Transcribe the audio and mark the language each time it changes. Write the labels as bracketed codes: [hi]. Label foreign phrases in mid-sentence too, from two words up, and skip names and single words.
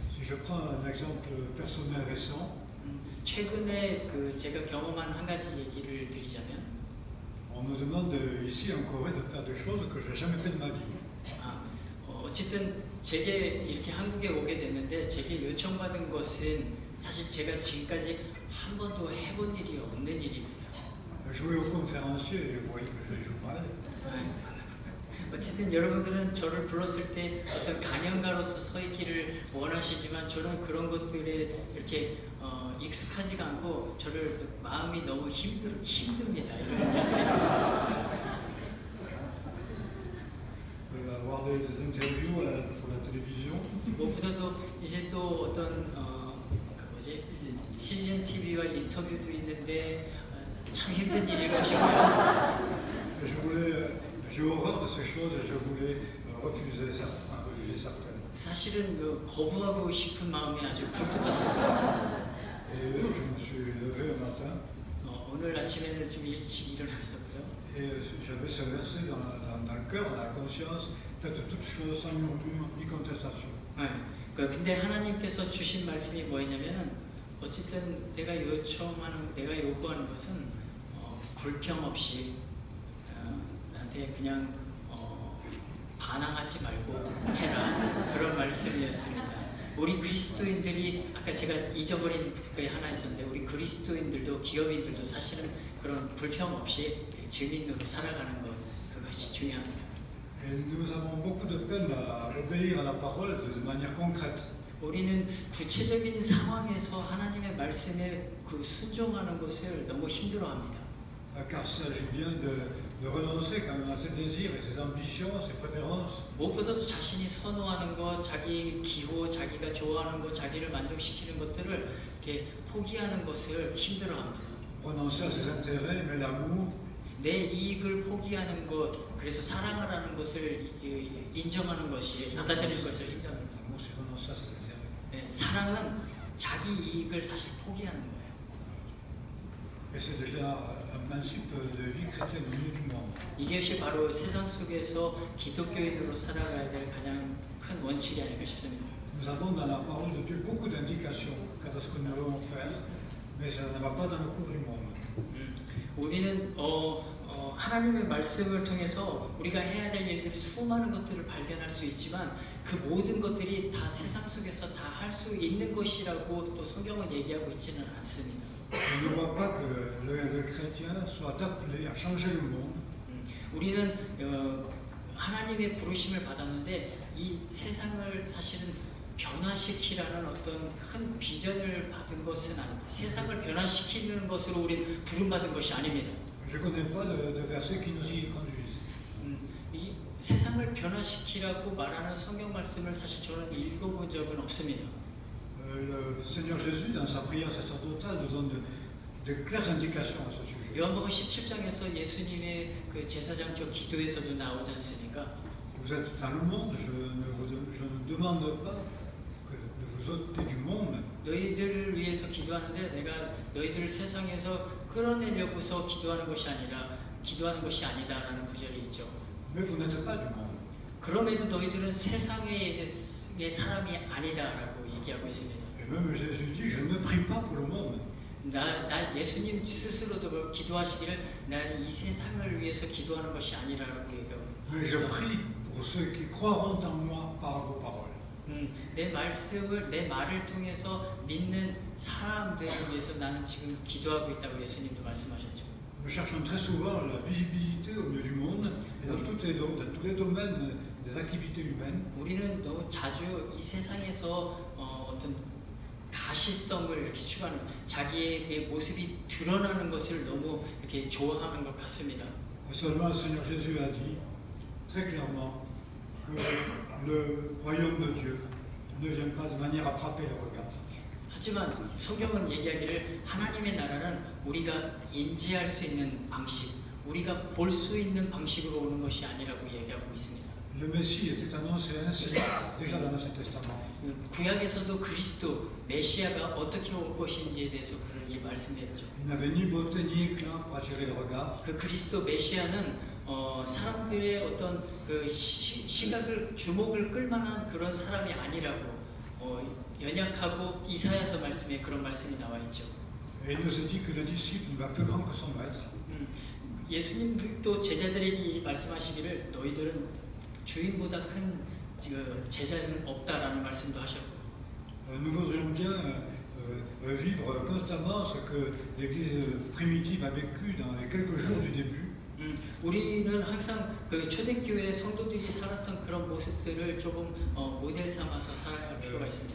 [fr] Si je prends un exemple personnel récent, [ko] 최근에 제가 경험한 한 가지 얘기를 드리자면, [fr] on me demande ici en Corée de faire des choses que je n'ai jamais fait de ma vie. [ko] 어쨌든 제게 이렇게 한국에 오게 됐는데 제게 요청받은 것은 사실 제가 지금까지 한 번도 해본 일이 없는 일입니다. [fr] Jouer au conférencier, vous voyez que je joue mal. [ko] 어쨌든 여러분들은 저를 불렀을 때 어떤 강연가로서 서 있기를 원하시지만 저는 그런 것들에 이렇게 익숙하지가 않고 저를 마음이 너무 힘듭니다. [fr] Avoir des interviews pour la télévision. [ko] 무엇보다도 이제 또 어떤 CGN TV와 인터뷰도 있는데 참 힘든 일일 것이고요. [fr] J'ai horreur de ces choses et je voulais refuser certaines. [ko] 사실은 거부하고 싶은 마음이 아주 굴뚝 같았어요. [fr] Et je me suis levé un matin. [ko] 오늘 아침에는 좀 일찍 일어났었고요. [fr] Et j'avais ce verset dans le cœur, dans la conscience, faites toutes choses sans murmure ni contestation. [ko] 근데 하나님께서 주신 말씀이 뭐였냐면은 어쨌든 내가 요구하는 것은 불평 없이 나한테 그냥 반항하지 말고 해라 그런 말씀이었습니다. 우리 그리스도인들이 아까 제가 잊어버린 게 하나 있었는데 우리 그리스도인들도 기업인들도 사실은 그런 불평 없이 증인으로 살아가는 것 그것이 중요합니다. [fr] Et nous avons beaucoup de peine à obéir à la parole de manière concrète. [ko] 우리는 구체적인 상황에서 하나님의 말씀에 순종하는 것을 너무 힘들어합니다. [fr] Car il s'agit bien de renoncer quand même à ses désirs et ses ambitions, ses préférences. [ko] 무엇보다도 자신이 선호하는 것, 자기 기호, 자기가 좋아하는 것, 자기를 만족시키는 것들을 이렇게 포기하는 것을 힘들어합니다. [fr] Renoncer à ses intérêts, mais l'amour. [ko] 내 이익을 포기하는 것, 그래서 사랑을 하는 것을 인정하는 것이 받아들이는 것을 힘들어합니다. [fr] L'amour, c'est renoncer à ses intérêts. [ko] 사랑은 자기 이익을 사실 포기하는 거예요. [fr] Et c'est déjà un principe de vie chrétienne au milieu du monde. [ko] 이것이 바로 세상 속에서 기독교인으로 살아가야 될 가장 큰 원칙이 아닐까 싶습니다. [fr] Nous avons dans la parole de Dieu beaucoup d'indications quant à ce que nous devons faire, mais ça ne va pas dans le cours du monde. [ko] 우리는 하나님의 말씀을 통해서 우리가 해야 될 일들 수많은 것들을 발견할 수 있지만 그 모든 것들이 다 세상 속에서 다 할 수 있는 것이라고 또 성경은 얘기하고 있지는 않습니다. [fr] On ne voit pas que le chrétien soit appelé à changer le monde. [ko] 우리는 하나님의 부르심을 받았는데 이 세상을 사실은 변화시키라는 어떤 큰 비전을 받은 것은 아닙니다. 세상을 변화시키는 것으로 우리 부름받은 것이 아닙니다. [fr] Je ne connais pas de versets qui nous y conduisent. [ko] 이 세상을 변화시키라고 말하는 성경 말씀을 사실 저는 읽어본 적은 없습니다. [fr] Le Seigneur Jésus, dans sa prière sacerdotale, nous donne de claires indications à ce sujet. [ko] 요한복음 17장에서 예수님의 그 제사장적 기도에서도 나오지 않습니까? [fr] Vous êtes dans le monde, je ne demande pas de vous ôter du monde. [ko] 너희들을 위해서 기도하는데 내가 너희들을 세상에서 끌어내려고서 기도하는 것이 아니다라는 구절이 있죠. [fr] Mais vous n'êtes pas du monde. [ko] 그럼에도 너희들은 세상의 사람이 아니다라고 얘기하고 있습니다. [fr] Et même Jésus dit, je ne prie pas pour le monde. [ko] 나 예수님 스스로도 기도하시기를 난 이 세상을 위해서 기도하는 것이 아니라고 얘기하고. [fr] Mais je prie pour ceux qui croiront en moi par vos paroles. [ko] 내 말을 통해서 믿는 사람들을 위해서 나는 지금 기도하고 있다고 예수님도 말씀하셨죠. [fr] Nous cherchons très souvent la visibilité au milieu du monde et dans tous les domaines des activités humaines. [ko] 우리는 너무 자주 이 세상에서 어떤 가시성을 이렇게 추구하는 자기의 모습이 드러나는 것을 너무 이렇게 좋아하는 것 같습니다. [fr] Seulement le Seigneur Jésus a dit très clairement que le royaume de Dieu ne vient pas de manière à frapper le regard. [ko] 하지만 성경은 얘기하기를 하나님의 나라는 우리가 인지할 수 있는 방식, 우리가 볼 수 있는 방식으로 오는 것이 아니라고 얘기하고 있습니다. [fr] Le Messie était annoncé ainsi déjà dans l'Ancien Testament. [ko] 구약에서도 그리스도 메시아가 어떻게 올 것인지에 대해서 그렇게 말씀했죠. [fr] Il n'avait ni beauté ni éclat pour attirer le regard. [ko] 그 그리스도 메시아는 사람들의 어떤 그 시각을 주목을 끌만한 그런 사람이 아니라고 연약하고 이사야서 말씀에 그런 말씀이 나와 있죠. [fr] Et il nous a dit que le disciple n'est pas plus grand que son maître. [ko] 예수님도 제자들에게 말씀하시기를 너희들은 주인보다 큰 제자는 없다라는 말씀도 하셨고. [fr] Nous voudrions bien vivre constamment ce que l'Église primitive a vécu dans les quelques jours du début. [ko] 우리는 항상 그 초대교회 성도들이 살았던 그런 모습들을 조금 모델 삼아서 살아갈 필요가 있습니다.